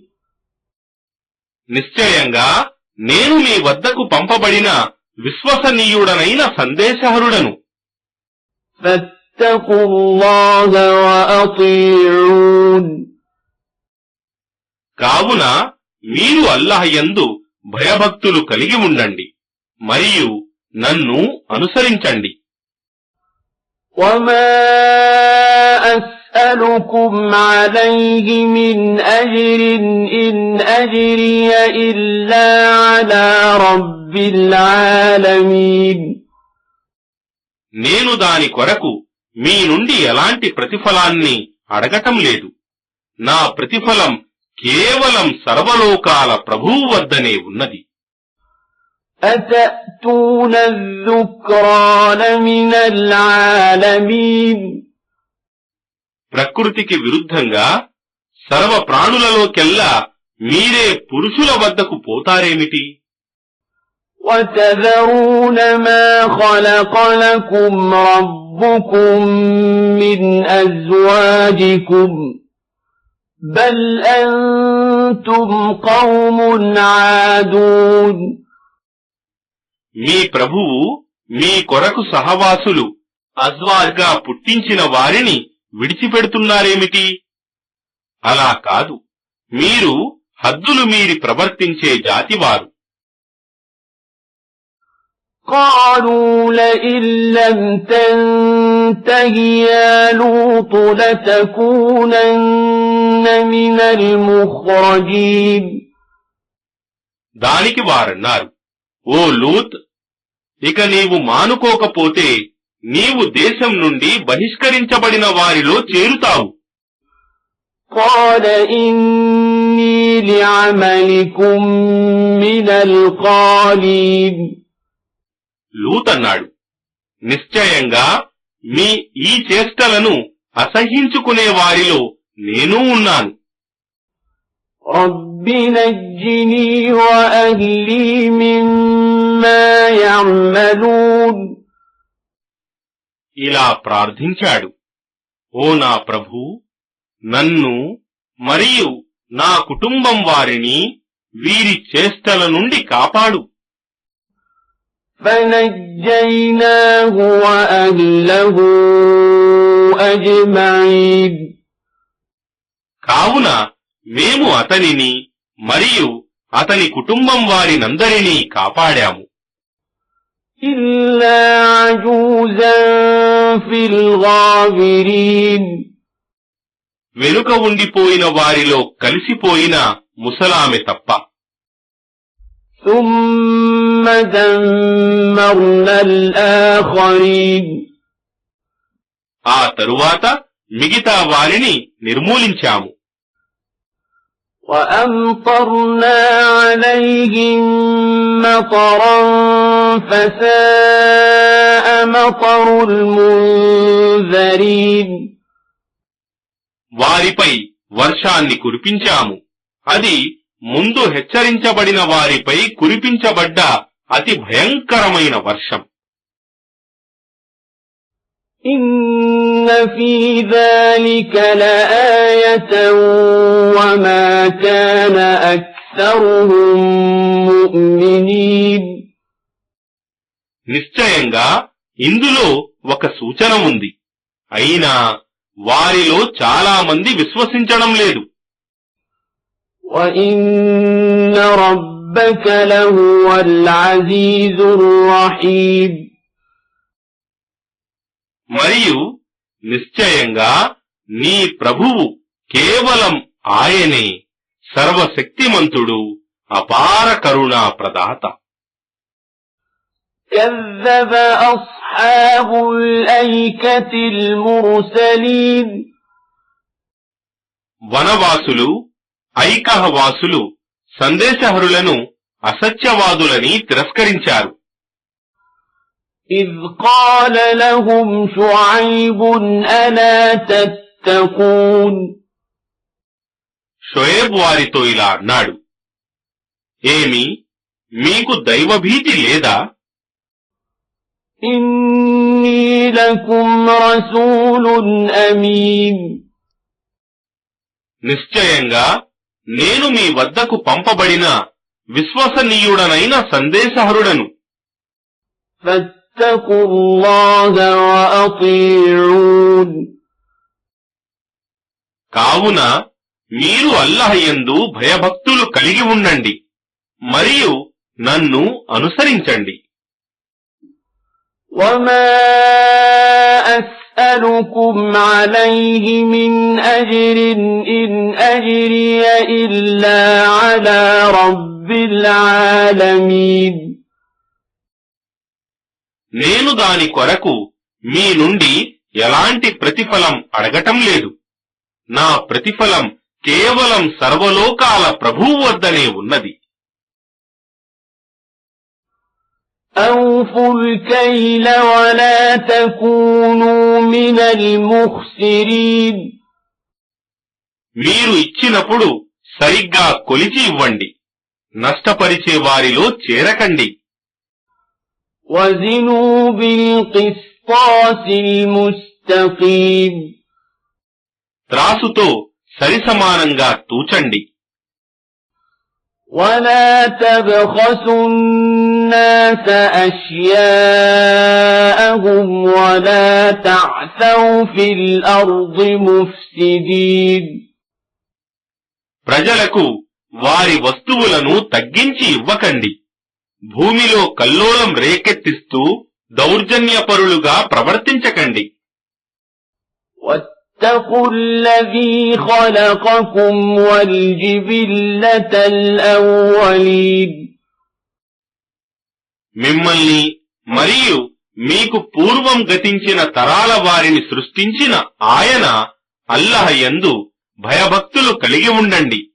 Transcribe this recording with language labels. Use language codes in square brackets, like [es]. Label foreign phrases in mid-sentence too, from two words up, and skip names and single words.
[te] నిశ్చయంగా నేను మీ వద్దకు పంపబడిన విశ్వసనీయుడనైన సందేశహరుడను. [ar] فاتقوا الله وأطيعون [te] కావున మీరు అల్లాహ్ యందు భయభక్తులు కలిగి ఉండండి మరియు నన్ను అనుసరించండి. [ar] وما أسألكم عليه من أجر إن أجري إلا على رب العالمين [te] నేను దాని కొరకు మీ నుండి ఎలాంటి ప్రతిఫలాన్ని అడగటం లేదు. నా ప్రతిఫలం కేవలం సర్వలోకాల ప్రభువు వద్దనే ఉన్నది. [ar] أتأتون الذكران من العالمين [te] ప్రకృతికి విరుద్ధంగా సర్వ ప్రాణులలోకెల్లా మీరే పురుషుల వద్దకు పోతారేమిటి? [ar] وتذرون ما خلق لكم ربكم من أزواجكم بل أنتم قوم عادون [te] మీ ప్రభువు మీ కొరకు సహవాసులు అజ్వాజ్గా పుట్టించిన వారిని విడిచిపెడుతున్నారేమిటి? అలా కాదు, మీరు హద్దులు మీరి ప్రవర్తించే జాతివారు. [ar] قالوا لئن لم تنته يا لوط لتكونن من المخرجين [te] దానికి వారన్నారు, ఓ లూత్, ఇక నీవు మానుకోకపోతే నీవు దేశం నుండి బహిష్కరించబడిన వారిలో చేరుతావు. [ar] قال إني لعملكم من القالين [te] లూత్ అన్నాడు, నిశ్చయంగా మీ ఈ చేష్టలను అసహ్యించుకునే వారిలో నేనూ ఉన్నాను. [ar] رب نجني وأهلي مما يعملون [te] ఇలా ప్రార్థించాడు, ఓ నా ప్రభూ, నన్ను మరియు నా కుటుంబం వారిని వీరి చేష్టల నుండి కాపాడు. [ar] فنجيناه وأهله أجمعين [te] కావున మేము అతనిని మరియు అతని కుటుంబం వారినందరినీ కాపాడాము. [ar] إلا عجوزا في الغابرين [te] వెనుక ఉండిపోయిన వారిలో కలిసిపోయిన ముసలామె తప్ప. [ar] ثم دمرنا الآخرين [te] ఆ తరువాత మిగతా వారిని నిర్మూలించాము. [ar] وأمطرنا عليهم مطرا فساء مطر المنذرين [te] వారిపై వర్షాన్ని కురిపించాము. అది ముందు హెచ్చరించబడిన వారిపై కురిపించబడ్డ అతి భయంకరమైన వర్షం. [ar] إن في ذلك لآية وما كان أكثرهم مؤمنين [te] నిశ్చయంగా ఇందులో ఒక సూచన ఉంది, అయినా వారిలో చాలా మంది విశ్వసించడం లేదు. [ar] وإن ربك لهو العزيز الرحيم [te] మరియు నిశ్చయంగా నీ ప్రభువు కేవలం ఆయనే సర్వశక్తిమంతుడు, అపార కరుణా ప్రదాత. [ar] كذب أصحاب الأيكة المرسلين [te] వనవాసులు ఐకహవాసులు సందేశహరులను అసత్యవాదులని తిరస్కరించారు. [ar] إذ قال لهم شعيب ألا تتقون [te] షోయేబ్ వారితో ఇలా అన్నాడు, ఏమి మీకు దైవభీతి లేదా? [ar] إني لكم رسول أمين [te] నిశ్చయంగా నేను మీ వద్దకు పంపబడిన విశ్వసనీయుడనైన సందేశహరుడను. [ar] فاتقوا الله وأطيعون [te] కావున మీరు అల్లాహ్ యందు భయభక్తులు కలిగి ఉండండి మరియు నన్ను అనుసరించండి. [ar] وما أسألكم عليه من أجر إن أجري إلا على رب العالمين [te] నేను దాని కొరకు మీ నుండి ఎలాంటి ప్రతిఫలం అడగటం లేదు. నా ప్రతిఫలం కేవలం సర్వలోకాల ప్రభువు వద్దనే ఉన్నది. [ar] وأوفوا الكيل ولا تكونوا من المخسرين. [te] మీరు ఇచ్చినప్పుడు సరిగ్గా కొలిచి ఇవ్వండి, నష్టపరిచే వారిలో చేరకండి. [ar] وزنوا بالقسطاس المستقيم. [te] త్రాసుతో సరిసమానంగా తూచండి. [ar] ولا تبخسوا الناس أشياءهم ولا تعثوا في الأرض مفسدين. [te] ప్రజలకు వారి వస్తువులను తగ్గించి ఇవ్వకండి, భూమిలో కల్లోలం రేకెత్తిస్తూ దౌర్జన్యపరులుగా ప్రవర్తించకండి. [ar] واتقوا الذي خلقكم والجبلة الأولين. [te] మిమ్మల్ని మరియు మీకు పూర్వం గతించిన తరాల వారిని సృష్టించిన ఆయన అల్లాహ్ యందు భయభక్తులు కలిగి ఉండండి.